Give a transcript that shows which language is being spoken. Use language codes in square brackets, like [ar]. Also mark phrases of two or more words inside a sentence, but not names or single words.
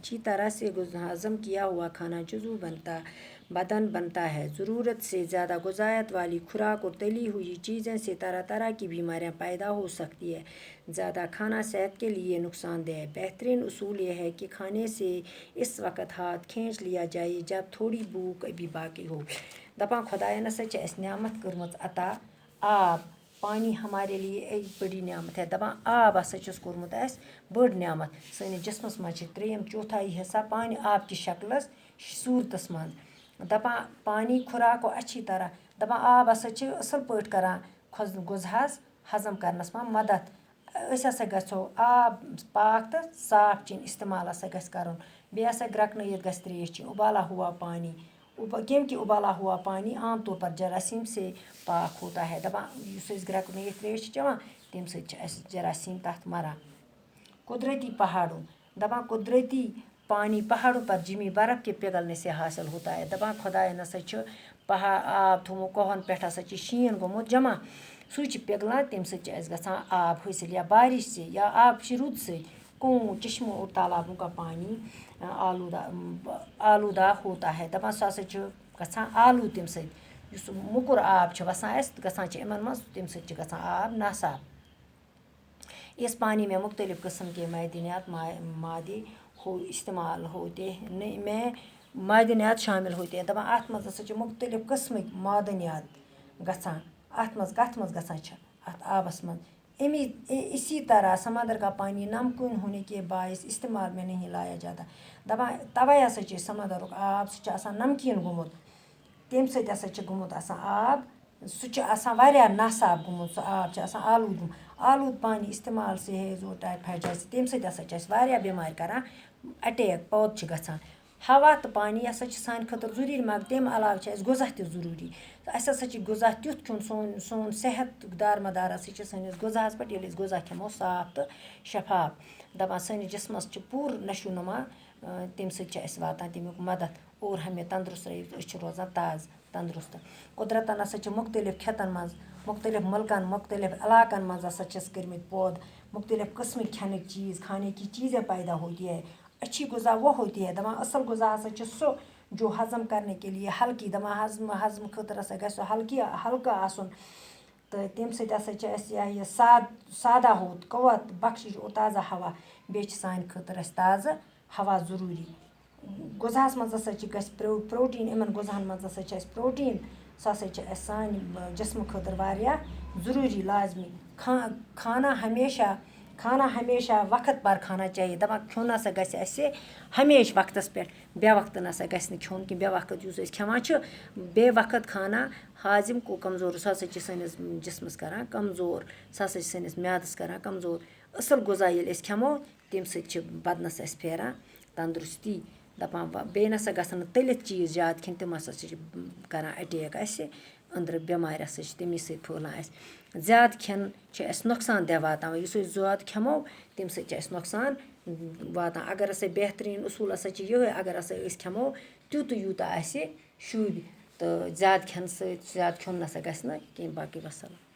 [ur] اچھی طرح سے ہضم کیا ہوا کھانا جزو بدن بنتا ہے۔ ضرورت سے زیادہ غذائیت والی خوراک اور تلی ہوئی چیزوں سے طرح طرح کی بیماریاں پیدا ہو سکتی ہیں۔ زیادہ کھانا صحت کے لیے نقصان دہ ہے۔ بہترین اصول یہ ہے کہ کھانے سے اس وقت ہاتھ کھینچ لیا جائے جب تھوڑی بھوک ابھی باقی ہو۔ [ks] دپان خدایان ہسا چھِ اَسہِ نعمت کٔرمٕژ عطا آب۔ [ur] پانی ہمارے لیے ایک بڑی نعمت ہے۔ [ks] دپان آب ہسا چھُس کوٚرمُت اَسہِ بٔڑ نعمت۔ سٲنِس جسمس منٛز چھِ 3/4 حصہ پانی آب کی شکلس صوٗرتس منٛز۔ [ur] دپان پانی خوراک کو اچھی طرح، [ks] دپان آب ہسا چھِ اصل پٲٹھۍ کران غذہس ہضم کرنس منٛز مدد۔ أسۍ ہسا گژھو آب پاک تہٕ صاف چیٚنۍ استعمال ہسا گژھِ کرُن۔ بیٚیہِ ہسا گرٛکنٲیِتھ گژھِ ترٛیش چیٚنۍ، [ur] اُبالا ہوا پانی، کیونکہ ابالا ہوا پانی عام طور پر جراثیم سے پاک ہوتا ہے۔ [ks] دپان یُس أسۍ گرٛکنٲیِتھ ترٛیش چھِ چٮ۪وان تَمہِ سۭتۍ چھِ اَسہِ جراثیم تَتھ مران۔ [ur] قدرتی پہاڑوں، دپان قدرتی پانی پہاڑوں پر جمی برف کے پگھلنے سے حاصل ہوتا ہے۔ [ks] دپان خدایَن ہسا چھُ آب تھوٚومُت کوہَن پٮ۪ٹھ ہسا چھِ شیٖن گوٚمُت جمع، سُے چھِ پِگلان، تَمہِ سۭتۍ چھِ اَسہِ گژھان آب حٲصِل یا بارش سے یا آبچہِ روٗد سۭتۍ [ur] کنووں، چشموں اور تالابوں کا پانی آلودہ ہوتا ہے۔ [ks] دپان سُہ ہسا چھُ گژھان آلوٗد تَمہِ سۭتۍ، یُس موٚکُر آب چھُ وسان اَسہِ گژھان چھِ یِمن منٛز، تَمہِ سۭتۍ چھِ گژھان آب ناصاف۔ [ur] اس پانی میں مختلف قسم کے معدنیات مادے استعمال ہوتے ہیں، معدنیات شامل ہوتے ہیں۔ [ks] دپان اَتھ منٛز ہسا چھِ مختلف قسمٕکۍ معدنیات گژھان۔ اَتھ منٛز کَتھ منٛز گژھان چھِ اَتھ آبس منٛز؟ [ur] اسی طرح سمندر کا پانی نمکین ہونے کے باعث استعمال میں نہیں لایا جاتا۔ [ks] دپان توے ہسا چھِ سمندرُک آب سُہ چھُ آسان نمکیٖن گوٚمُت، تَمہِ سۭتۍ ہسا چھُ گوٚمُت آسان آب، سُہ چھُ آسان واریاہ ناصاف گوٚمُت، سُہ آب چھُ آسان آلوٗد گوٚمُت۔ [ur] آلوٗد پانی استعمال سے ہیضہ اور ٹائیفائڈ جیسے [ks] تَمہِ سۭتۍ ہسا چھِ اَسہِ واریاہ بیمارِ کران اٹیک، پٲدٕ چھِ گژھان۔ ہوا تہٕ پانی ہسا چھِ سانہِ خٲطرٕ ضروٗری، مگر تَمہِ علاوٕ چھِ اَسہِ غذا تہِ ضروٗری۔ اَسہِ ہسا چھِ غذا تیُتھ کھیوٚن، سون صحت دارمدار ہسا چھِ سٲنِس غذاہس پٮ۪ٹھ، ییٚلہِ أسۍ غذا کھٮ۪مو صاف تہٕ شفاف۔ دپان سٲنِس جسمس چھِ پوٗرٕ نشو و نما، تَمہِ سۭتۍ چھِ اَسہِ واتان تَمیُک مدد [ur] اور ہمیں تندرست [ks] رٲیِتھ، أسۍ چھِ روزان تازٕ تندرست۔ قدرتن ہسا چھِ مختلف کھیتن منٛز، مختلف ملکن، مختلف علاقن منٛز ہسا چھِس کٔرمٕتۍ پٲدٕ مختلف قسمٕکۍ کھٮ۪نٕکۍ چیٖز، [ur] کھانے کی چیزیں پیدا ہوتی ہے۔ اچھی غذا وہ ہوتی ہے، [ks] دپان اصل غذا ہسا چھِ سُہ [ur] جو ہضم کرنے کے لیے ہلکی، [ks] دپان ہضمہٕ خٲطرٕ ہسا گژھِ سُہ ہلکہٕ آسُن تہٕ تَمہِ سۭتۍ ہسا چھِ اَسہِ یہِ سادہ ہو، قوت بخشش اور تازہ ہوا، بیٚیہِ چھِ سانہِ خٲطرٕ اَسہِ تازٕ ہوا ضروٗری۔ غذاہس منٛز ہسا چھِ گژھِ پروٹیٖن، یِمن غذاہن منٛز ہسا چھِ اَسہِ پروٹیٖن، سُہ ہسا چھِ اَسہِ سانہِ جسمہٕ خٲطرٕ واریاہ ضروٗری، لازمی۔ [ur] کھانا ہمیشہ وقت پر کھانا چاہیے۔ [ks] دپان کھیوٚن ہسا گژھِ اَسہِ ہمیشہ وقتس پٮ۪ٹھ، بے وقتہٕ نسا گژھِ نہٕ کھیوٚن کینٛہہ۔ بے وقت یُس أسۍ کھٮ۪وان چھِ، [ur] بے وقت کھانا ہاضمہ کو کمزور، [ks] سُہ ہسا چھِ سٲنِس جسمس کران کمزور، سُہ ہسا چھِ سٲنِس میادس کران کمزور۔ اصل غذا ییٚلہِ أسۍ کھٮ۪مو تمہِ سۭتۍ چھِ بدنَس اَسہِ پھیران تنٛدرُستی دَپان بیٚیہِ نَسا گژھن نہٕ تٔلِتھ چیٖز زیادٕ کھٮ۪نۍ تِم ہَسا چھِ کَران اَٹیک اَسہِ أنٛدرٕ بٮ۪مارِ ہَسا چھِ تمی سۭتۍ پھٔہلان اَسہِ زیادٕ کھٮ۪ن چھِ اَسہِ نۄقصان دہ واتان یُس أسۍ زیادٕ کھٮ۪مو تمہِ سۭتۍ چھِ اَسہِ نۄقصان واتان اگر ہَسا بہتریٖن اصوٗل ہَسا چھِ یِہوٚے اگر ہَسا أسۍ کھٮ۪مو تیوٗتاہ یوٗتاہ اَسہِ شوٗبہِ تہٕ زیادٕ کھٮ۪نہٕ سۭتۍ زیادٕ کھیوٚن نَسا گژھِ نہٕ کینٛہہ باقٕے وَسَلام